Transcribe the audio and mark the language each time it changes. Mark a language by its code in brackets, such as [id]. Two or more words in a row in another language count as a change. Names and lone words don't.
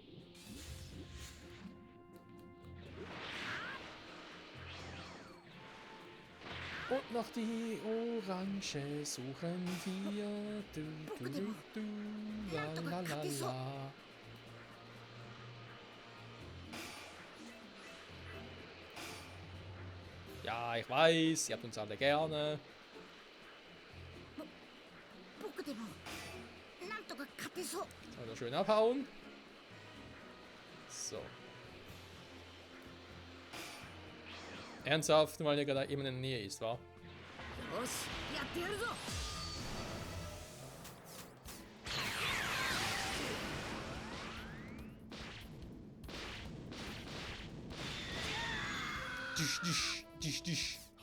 [de] Und noch die Orange suchen wir. Du, du, du, du, la, la, la, la. Ja, ich weiß, ihr habt uns alle gerne. [ja] 僕でもなんとか勝てそう。 [de] Also schön abhauen. So. Ernsthaft, weil der gerade eben in der Nähe ist, wa? [ja] よし、やってやるぞ。 Disch, disch, disch, disch.